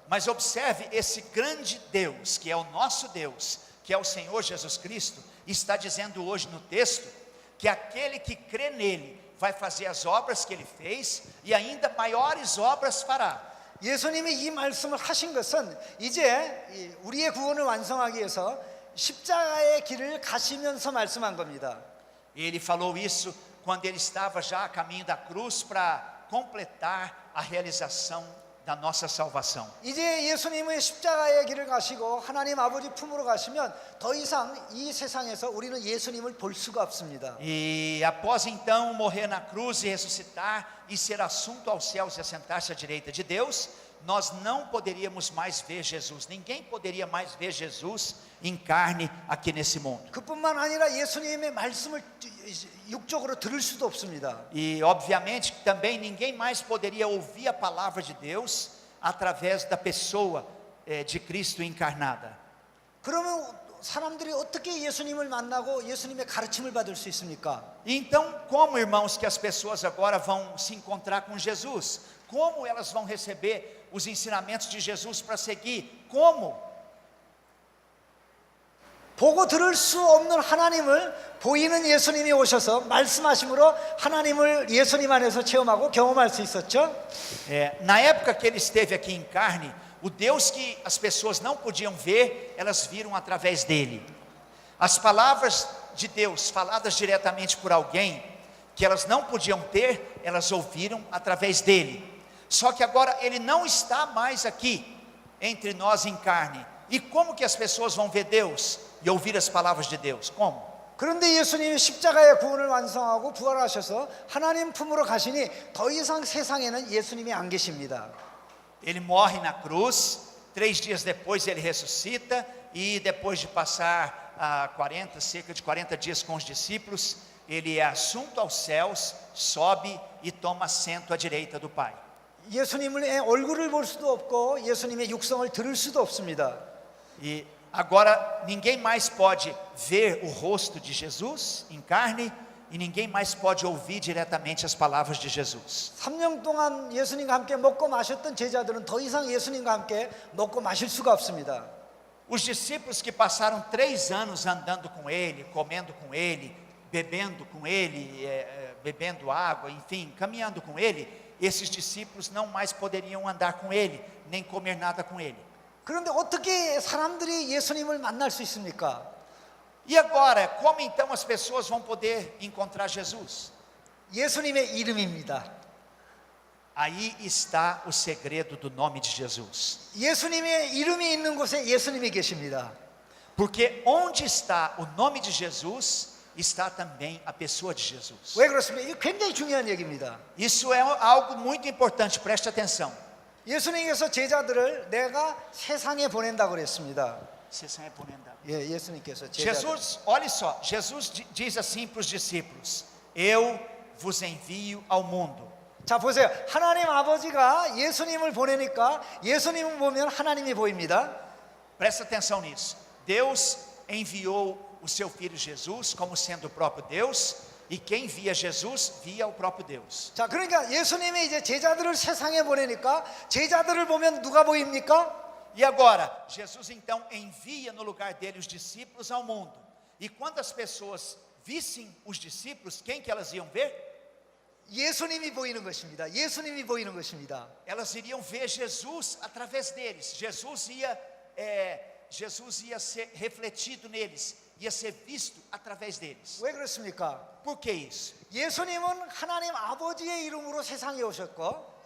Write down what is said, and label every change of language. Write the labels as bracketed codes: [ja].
[pt] Mas observe, esse grande Deus, que é o nosso Deus, que é o Senhor Jesus Cristo, está dizendo hoje no texto, que aquele que crê nele vai fazer as obras que ele fez e ainda maiores obras fará. [ko] 예수님이 이 말씀을 하신 것은 이제 우리의 구원을 완성하기 위해서 십자가의 길을 가시면서 말씀한 겁니다. [pt] Ele falou isso quando ele estava já a caminho da cruz para completar a realização da nossa salvação. [ko] 이제 예수님의 십자가의 길을 가시고 하나님 아버지 품으로 가시면 더 이상 이 세상에서 우리는 예수님을 볼 수가 없습니다. [pt] E após então morrer na cruz e ressuscitar e ser assunto aos céus e assentar-se à direita de Deus, nós não poderíamos mais ver Jesus. Ninguém poderia mais ver Jesus em carne aqui nesse mundo. [ko] 그뿐만 아니라 예수님의 말씀을 육적으로 들을 수도 없습니다. [pt] E obviamente que também ninguém mais poderia ouvir a palavra de Deus através da pessoa de Cristo encarnada. [ko] 그러면 사람들이 어떻게 예수님을 만나고 예수님의 가르침을 받을 수 있습니까? [pt] Então, como, irmãos, que as pessoas agora vão se encontrar com Jesus? Como elas vão receber os ensinamentos de Jesus para seguir? Como? [ko] 보고 들을 수 없는 하나님을 보이는 예수님이 오셔서 말씀하심으로 하나님을 예수님 안에서 체험하고 경험할 수 있었죠. [pt] Na época que ele esteve aqui em carne, o Deus que as pessoas não podiam ver, elas viram através dele. As palavras de Deus faladas diretamente por alguém, que elas não podiam ter, elas ouviram através dele. Só que agora ele não está mais aqui entre nós em carne. E como que as pessoas vão ver Deus e ouvir as palavras de Deus? Como? [ko] 그런데 예수님이 십자가의 구원을 완성하고 부활하셔서 하나님 품으로 가시니 더 이상 세상에는 예수님이 안 계십니다. [pt] Ele morre na cruz, 3 dias depois ele ressuscita, e depois de passar cerca de 40 dias com os discípulos, ele é assunto aos céus, sobe e toma assento à direita do Pai. [ko] 예수님의 얼굴을 볼 수도 없고 예수님의 육성을 들을 수도 없습니다. [pt] E agora ninguém mais pode ver o rosto de Jesus em carne, e ninguém mais pode ouvir diretamente as palavras de Jesus. [ko] 3년 동안 예수님과 함께 먹고 마셨던 제자들은 더 이상 예수님과 함께 먹고 마실 수가 없습니다. [pt] Os discípulos que passaram 3 anos andando com ele, comendo com ele, bebendo com ele, bebendo água, enfim, caminhando com ele, esses discípulos não mais poderiam andar com ele, nem comer nada com ele. [ko] 그런데 어떻게 사람들이 예수님을 만날 수 있습니까? [pt] E agora, como então as pessoas vão poder encontrar Jesus? [ko] 예수님의 이름입니다. [pt] Aí está o segredo do nome de Jesus. [ko] 예수님의 이름이 있는 곳에 예수님이 계십니다. [pt] Porque onde está o nome de Jesus, está também a pessoa de Jesus. [ko] 왜 그렇습니까? 이게 굉장히 중요한 얘기입니다. [pt] Isso é algo muito importante, preste atenção. [ko] 예수님께서 제자들을 내가 세상에 보낸다고 그랬습니다. 세상에 보낸다. 예, 예수님께서 제자들. [pt] Jesus, olha só, Jesus diz assim para os discípulos: Eu vos envio ao mundo. [ko] 자, 보세요. 하나님 아버지가 예수님을 보내니까 예수님을 보면 하나님이 보입니다. [pt] Presta atenção nisso. Deus enviou o seu filho Jesus como sendo o próprio Deus, e quem via Jesus via o próprio Deus. [ko] 자, 그러니까 예수님이 이제 제자들을 세상에 보내니까 제자들을 보면 누가 보입니까? [pt] E agora, Jesus então envia no lugar dele os discípulos ao mundo. E quando as pessoas vissem os discípulos, quem que elas iam ver? [ko] 예수님이 보이는 것입니다. 예수님이 보이는 것입니다. [pt] Elas iriam ver Jesus através deles. Jesus ia ser refletido neles, ia ser visto através deles. [ko] 왜 그렇습니까? [pt] Por que isso? [ko] 예수님은 하나님 아버지의 이름으로 세상에 오셨고,